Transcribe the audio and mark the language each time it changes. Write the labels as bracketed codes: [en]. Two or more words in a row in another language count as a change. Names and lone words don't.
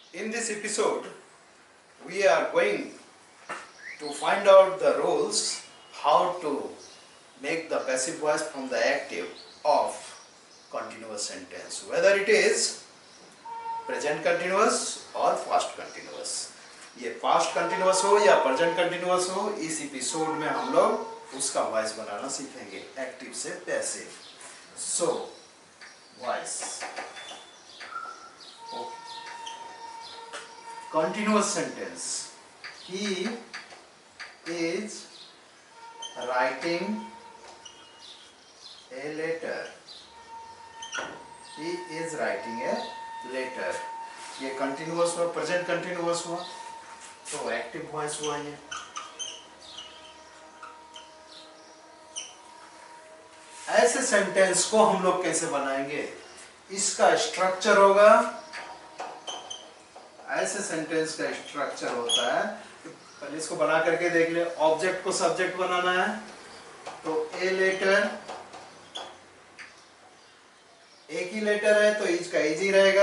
[en] In this episode, we are going to find out the rules how to make the passive voice from the active of continuous sentence, whether it is present continuous और past continuous. [hi] ये [en] past continuous [hi] हो या [en] present continuous [hi] हो, इस एपिसोड में हम लोग उसका वॉइस बनाना सीखेंगे एक्टिव से पैसिव. [en] so voice continuous sentence. He is writing a letter. He is writing a letter. [hi] ये continuous हुआ, [en] present continuous [hi] हुआ, तो [en] active voice [hi] हुआ ये. ऐसे सेंटेंस को हम लोग कैसे बनाएंगे? इसका स्ट्रक्चर होगा, ऐसे सेंटेंस का स्ट्रक्चर होता है. पहले इसको बना करके देख ले. ऑब्जेक्ट को सब्जेक्ट बनाना है, तो [en] a letter, [hi] एक ही लेटर है तो इज का इज ही रहेगा.